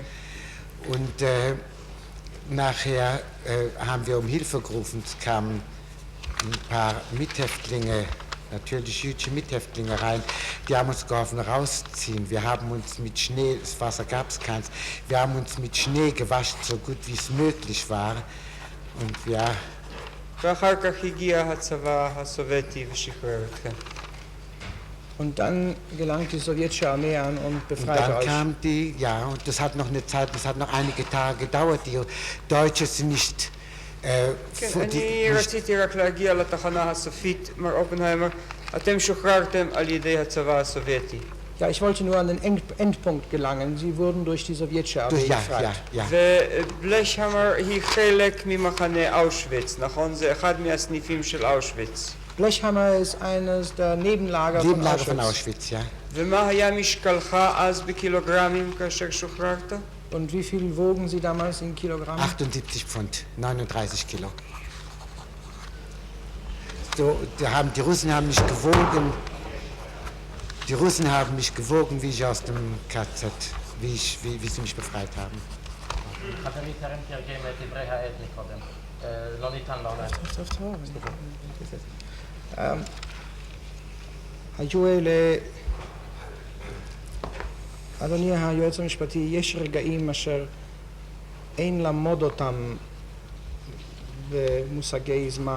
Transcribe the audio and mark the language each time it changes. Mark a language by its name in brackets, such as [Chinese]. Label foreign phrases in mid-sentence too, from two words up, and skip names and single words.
[German] Und nachher haben wir um Hilfe gerufen. Es kamen ein paar Mithäftlinge, natürlich jüdische Mithäftlinge rein. Die haben uns geholfen rausziehen. Wir haben uns mit Schnee, das Wasser gab es keins, wir haben uns mit Schnee gewaschen, so gut wie es möglich war. Und ja. [Hebrew] ואחר כך הגיע הצבא הסובייטי ושחרר אתכם. [German] Und dann gelangt die sowjetische Armee an und befreite dann euch. Kam die, ja, und das hat noch eine Zeit, das hat noch einige Tage gedauert. Die Deutschen sind nicht... [Hebrew] כן, אני רציתי רק להגיע לתחנה הסופית, מר אופנהיימר. אתם שוחררתם על ידי הצבא הסובייטי. [German] Ja, ich wollte nur an den Endpunkt gelangen. Sie wurden durch die sowjetische Armee befreit. [Hebrew] ובלשהמר היא חלק ממחנה אושוויץ, נכון? זה אחד מהסניפים של אושוויץ. [German] Blechhammer ist eines der Nebenlager von Auschwitz. Ja. [Hebrew] ומה היה משקלך אז בקילוגרמים כאשר שוחררת? [German] Und wie viel wogen Sie damals in Kilogramm? 78 Pfund, 39 Kilo. So, die Russen haben mich gewogen. Die Russen haben mich gewogen, wie ich aus dem KZ, wie sie mich befreit haben. [Hebrew] היו אדוני היועץ המשפטי, יש רגעים אשר אין למוד אותם במושגי זמן.